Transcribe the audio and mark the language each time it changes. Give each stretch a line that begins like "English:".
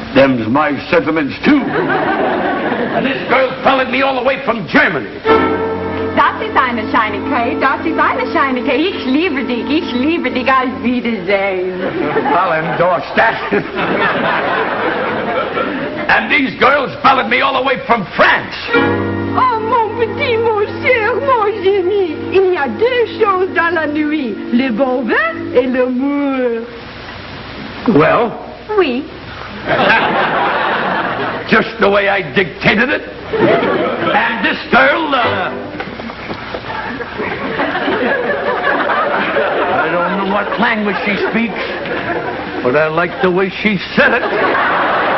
English: Them's my sentiments, too. And this girl followed me all the way from Germany.
German: Das ist eine shiny Kate, das ist eine shiny Kate. Ich liebe dich, auf Wiedersehen.
English: I'll endorse that. And these girls followed me all the way from France.
French: Oh, mon petit, mon cher, mon génie. Il y a deux choses dans la nuit, le bon vin et l'amour.
English: Well?
French: Oui.
English: Just the way I dictated it. And this girl, I don't know what language she speaks, but I like the way she said it.